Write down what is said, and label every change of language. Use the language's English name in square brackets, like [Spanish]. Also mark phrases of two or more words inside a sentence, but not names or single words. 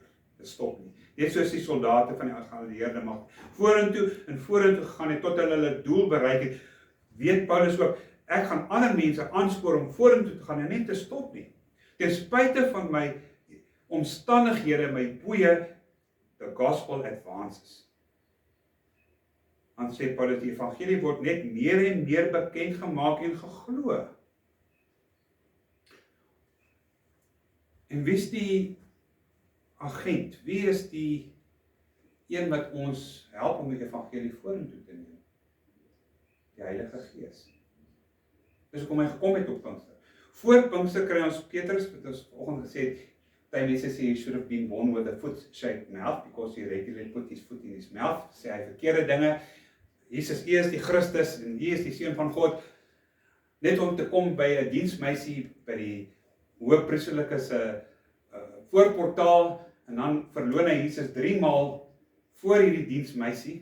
[Afrikaans] Dit stop nie. Net soos die soldate van die geallieerde mag vorentoe gegaan het tot hulle doel bereik het, weet Paulus ook, ek gaan ander mense aanspoor om vorentoe te gaan en nie te stop nie. Ten spyte van my omstandighede, my boeye, [English] the gospel advances. [Afrikaans] Dan sê Paulus, die evangelie word net meer en meer bekend gemaak en geglo. En wie is die agent? Wie is die een wat ons help om die evangelie vorentoe te neem? Die Heilige Gees. Dis hoekom hy gekom het op Pinkster. Voor Pinkster kry ons Petrus, wat ons vanoggend gesê het, die mense sê, [English] he should have been born with a foot-shaped mouth, because he regularly put his foot in his mouth, [Afrikaans] sê hy verkeerde dinge, Jesus, U is die Christus, en U is die Seun van God, net om te kom by 'n diensmeisie, by die hoëpriesterlike se voorportaal, en dan verloon hy Jesus 3 maal voor hierdie diensmeisie.